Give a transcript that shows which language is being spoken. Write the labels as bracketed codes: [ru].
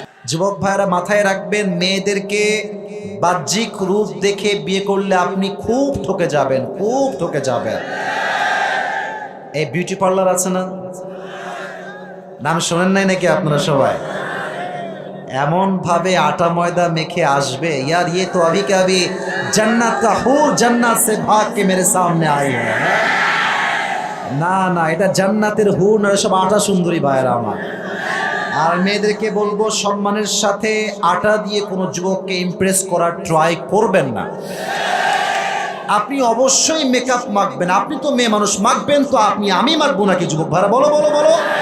[bn] যুবক ভাইরা মাথায় রাখবেন, মেয়েদেরকে বাহ্যিক রূপ দেখে বিয়ে করলে আপনি খুব ঠকে যাবেন, খুব ঠকে যাবেন। এই বিউটি পার্লার আছে না, নাম শোনেন নাই নাকি আপনারা সবাই? এমন ভাবে আটা ময়দা মেখে আসবে, [hi] यार ये तो अभी का अभी जन्नत का हूर जन्नत से भाग के मेरे सामने आई है। [bn] না না, এটা জান্নাতের হুর না, সব আটা সুন্দরী ভাইরা আমার। আর মেয়েদেরকে বলবো, সম্মানের সাথে আটা দিয়ে কোনো যুবককে ইমপ্রেস করার ট্রাই করবেন না। আপনি অবশ্যই মেকআপ মাখবেন, আপনি তো মেয়ে মানুষ, মাখবেন তো আপনি, আমি মাখবো নাকি যুবক ভাইরা? বলো বলো বলো।